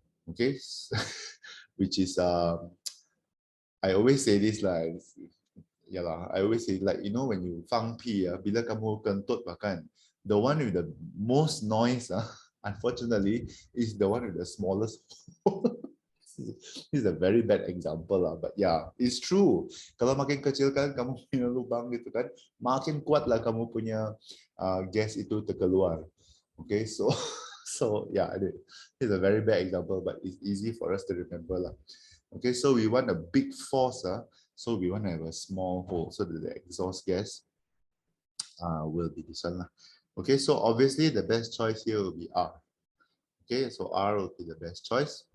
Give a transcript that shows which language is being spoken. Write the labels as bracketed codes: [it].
[en] Okay, which is I always say this lah. Yeah lah, I always say like, when you [zh] 放屁 [ms] bila kamu kentut bahkan, [en] the one with the most noise unfortunately is the one with the smallest. This is a very bad example lah, but yeah, it's true. [ms] Kalau makin kecil kan kamu punya lubang gitu kan, makin kuat lah kamu punya gas itu terkeluar. [en] Okay, so yeah, it's a very bad example, but it's easy for us to remember lah. Okay, so we want a big force, so we want to have a small hole so that the exhaust gas will be this one lah. Okay, so obviously the best choice here will be R. Okay, so R will be the best choice.